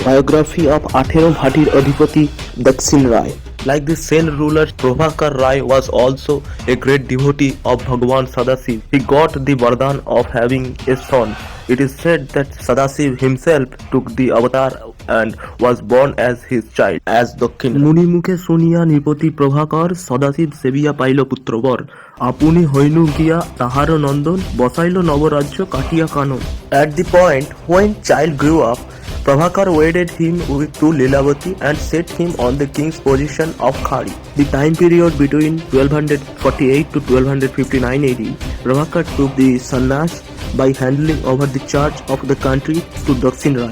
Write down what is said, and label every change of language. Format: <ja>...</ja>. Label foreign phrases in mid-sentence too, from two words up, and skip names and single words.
<en>Biography of Athero Bhati Adhipati Daksin Rai. Like the Sen ruler, Prabhakar Rai was also a great devotee of Bhagwan Sadasiv. He got the Vardhan of having a son. It is said that Sadasiv himself took the avatar and was born as his child, as Daksin.</en> <as>মুনি মুখে শুনিয়া নৃপতি প্ৰভাকৰ সদাশিৱ সেৱিয়া পাইলো পুত্ৰবৰ. আপুনি হৈনু গিয়া তাহাৰো নন্দন বহাইলো নৱৰাজ্য কাটিয়া কানন.</as> <en>At the point when child grew up, Prabhakar wedded him to Lilavati and set him on the king's position of Khari. The time period between 1248 to 1259 AD, Prabhakar took the sannyas by handing over the charge of the country to Daksin Rai.</en>